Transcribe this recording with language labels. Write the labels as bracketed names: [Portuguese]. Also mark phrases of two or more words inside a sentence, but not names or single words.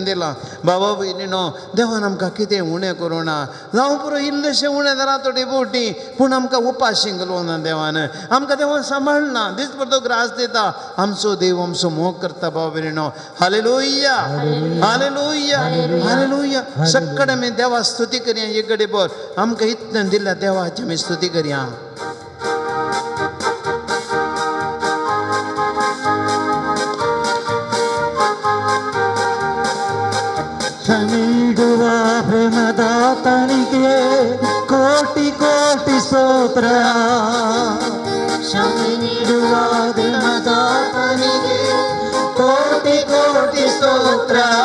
[Konkani] दिलां बाबा भयणीनो देवान आमकां कितें उणें करूं ना जावं पुरो इल्लेशें उणें जालां थोडी बोटी पूण आमकां उपाशी घालोवं ना देवान आमकां देवान सांबाळना दिसभर तो ग्रास दिता आमचो देव आमचो मोग करता बाबा भयणीनो हालेलुया हालेलुया हालेलुया सक्कड आमी देवा स्तुती करया एक घडी भर आमकां इतलें दिल्या देवाची आमी स्तुती करया [Kannada] ಕ್ಷಮಿಡುವ ಪ್ರೇಮದಾತನಿಗೆ ಕೋಟಿ ಕೋಟಿ ಸ್ತೋತ್ರ ಕ್ಷಮೆ ನೀಡುವ ಪ್ರೇಮದಾತನಿಗೆ ಕೋಟಿ ಕೋಟಿ ಸ್ತೋತ್ರ